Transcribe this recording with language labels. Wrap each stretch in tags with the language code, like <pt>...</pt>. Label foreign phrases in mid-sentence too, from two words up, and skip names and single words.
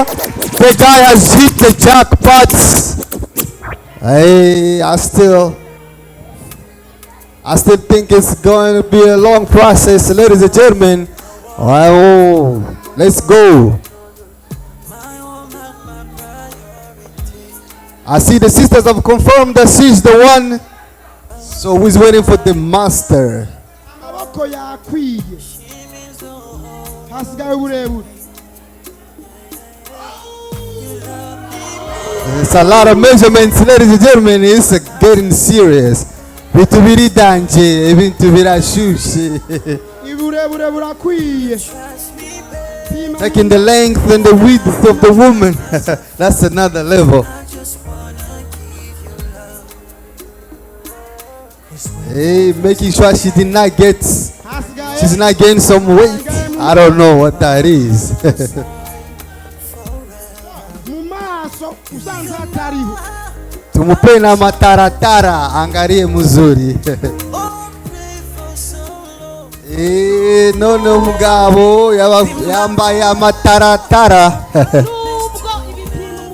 <en>The guy has hit the jackpot. Hey, I still think it's going to be a long process, ladies and gentlemen. Oh, let's go. I see the sisters have confirmed that she's the one. So who's waiting for the master?</en> <rn>Amaboko yakwiye. Hasigaye uburebure.</rn> <en>It's a lot of measurements, ladies and gentlemen. It's getting serious.</en> <rn>Ibintu biridanje, ibintu birashushe. Iburebure burakwiye.</rn> <en>Taking the length and the width of the woman. That's another level. Hey, making sure she's not getting some weight. I don't know what that is.</en> <sw>Tumupe na mataratara, angalie mzuri.</sw> <rn>None mugabo yambaye amataratara.</rn>